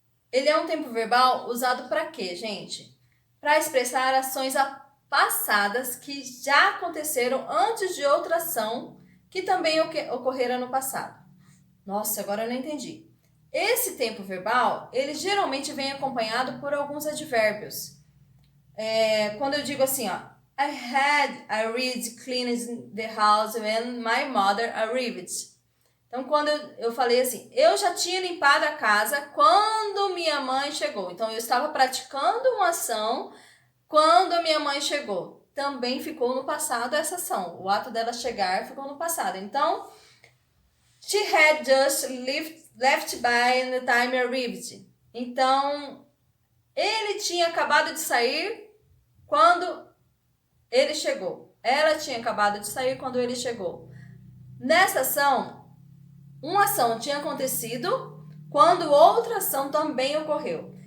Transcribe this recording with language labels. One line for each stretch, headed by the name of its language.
Portuguese: Ele é um tempo verbal usado para quê, gente? Para expressar ações passadas que já aconteceram antes de outra ação que também ocorreram no passado. Nossa, agora eu não entendi. Esse tempo verbal, ele geralmente vem acompanhado por alguns advérbios. Quando eu digo assim, ó,
English: I had already cleaned the house when my mother arrived.
Portuguese: Então, quando eu falei assim, eu já tinha limpado a casa quando minha mãe chegou. Então, eu estava praticando uma ação quando minha mãe chegou. Também ficou no passado essa ação. O ato dela chegar ficou no passado.
English: Então, she had just left by the time I arrived.
Portuguese: Então, ele tinha acabado de sair quando ele chegou. Ela tinha acabado de sair quando ele chegou. Nessa ação, uma ação tinha acontecido quando outra ação também ocorreu.